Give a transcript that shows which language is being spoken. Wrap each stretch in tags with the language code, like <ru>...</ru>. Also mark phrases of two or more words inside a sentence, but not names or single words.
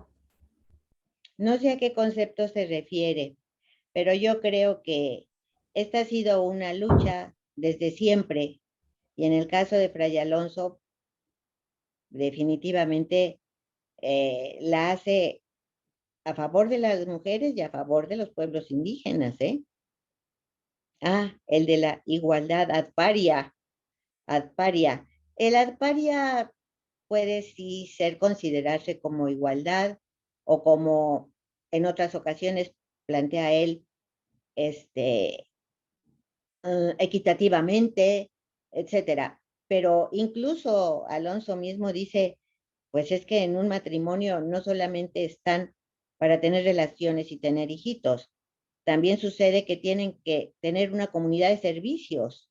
<es>No sé a qué concepto se refiere, pero yo creo que esta ha sido una lucha desde siempre. Y en el caso de Fray Alonso, definitivamente la hace a favor de las mujeres y a favor de los pueblos indígenas, ¿eh? Ah, el de la igualdad</es> <la>ad paria. Ad paria.</la> <es>El</es> <la>ad paria</la> <es>puede sí ser considerarse como igualdad o como en otras ocasiones plantea él, equitativamente, etcétera. Pero incluso Alonso mismo dice, pues es que en un matrimonio no solamente están para tener relaciones y tener hijitos, también sucede que tienen que tener una comunidad de servicios.</es>